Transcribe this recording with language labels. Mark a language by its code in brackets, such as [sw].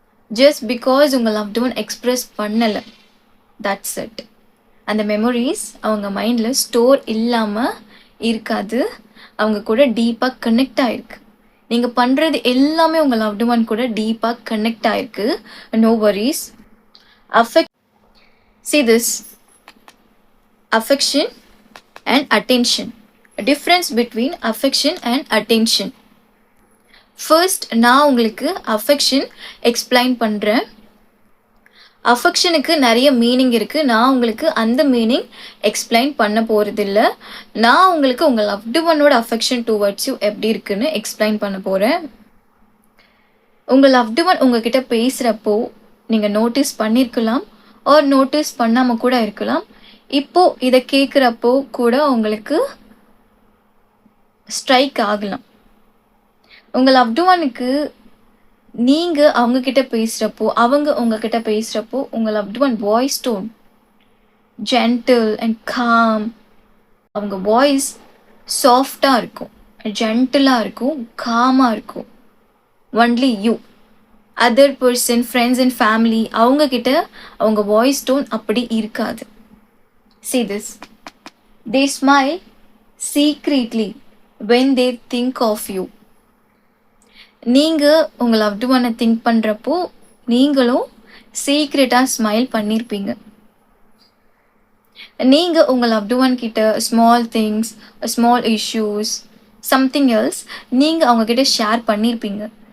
[en] Just because உங்கள் loved one express பண்ணலை, that's it. [ta] அந்த மெமரிஸ் அவங்க மைண்டில் ஸ்டோர் இல்லாமல் இருக்காது, அவங்க கூட டீப்பாக கனெக்ட் ஆகிருக்கு. நீங்கள் பண்ணுறது எல்லாமே உங்கள் லவ்டு ஒன் கூட டீப்பாக கனெக்ட் ஆயிருக்கு. [en] No worries. affect see this affection and attention. Difference between affection and attention. [ta] First நான் உங்களுக்கு அஃபெக்ஷன் எக்ஸ்பிளைன் பண்ணுறேன். அஃபெக்ஷனுக்கு நிறைய மீனிங் இருக்குது. நான் உங்களுக்கு அந்த மீனிங் எக்ஸ்பிளைன் பண்ண போகிறதில்ல. நான் உங்களுக்கு உங்கள் லவ்டு ஒன்னோட அஃபெக்ஷன் டுவர்ட்ஸ் யூ எப்படி இருக்குன்னு எக்ஸ்பிளைன் பண்ண போகிறேன். உங்கள் லவ்டு ஒன் உங்ககிட்ட பேசுகிறப்போ நீங்கள் நோட்டீஸ் பண்ணியிருக்கலாம் ஆர் நோட்டீஸ் பண்ணாமல் கூட இருக்கலாம். இப்போது இதை கேட்குறப்போ கூட உங்களுக்கு ஸ்ட்ரைக் ஆகலாம். உங்கள் லவ்டு ஒனுக்கு நீங்கள் அவங்கக்கிட்ட பேசுகிறப்போ அவங்க உங்ககிட்ட பேசுகிறப்போ உங்கள் loved one voice tone [en] Gentle and calm. [ta] அவங்க வாய்ஸ் சாஃப்டாக இருக்கும், ஜென்டிலாக இருக்கும், காமாக இருக்கும். [en] Only you. [ta] Other person, friends and family அவங்கக்கிட்ட அவங்க வாய்ஸ் டோன் அப்படி இருக்காது. [en] See this. They smile secretly when they think of you. [ta] நீங்கள் உங்கள் லவ்டு ஒன்னை திங்க் பண்ணுறப்போ நீங்களும் சீக்ரெட்டாக ஸ்மைல் பண்ணியிருப்பீங்க. நீங்கள் உங்கள் லவ்டு ஒன் கிட்ட small things, small issues, something else நீங்கள் அவங்கக்கிட்ட ஷேர் பண்ணியிருப்பீங்க.